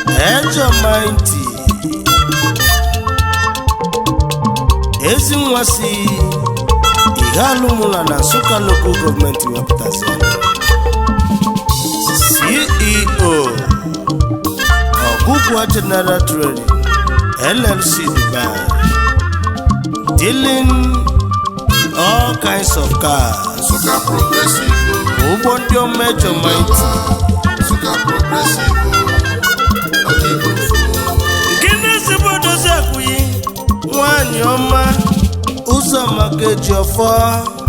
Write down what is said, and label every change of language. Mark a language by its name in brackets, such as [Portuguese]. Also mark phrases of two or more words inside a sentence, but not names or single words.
[Igbo] Ejọ Mighty. Ezi nwa si Ighalumula na Nsukka Local Government wepụtasị. [English] C E O, Ogugwa General Trading, L L C Dubai. Dealing all kinds of cars. [Igbo] Nsukka Progressive. Ụgbọ ndị ọma Ejọ Mighty. Nsukka Progressive. Ọ dị mfe. Nke na-ezigbo dozi akwụghị, nwanyị ọma, Ụzọamaka Ejiofor.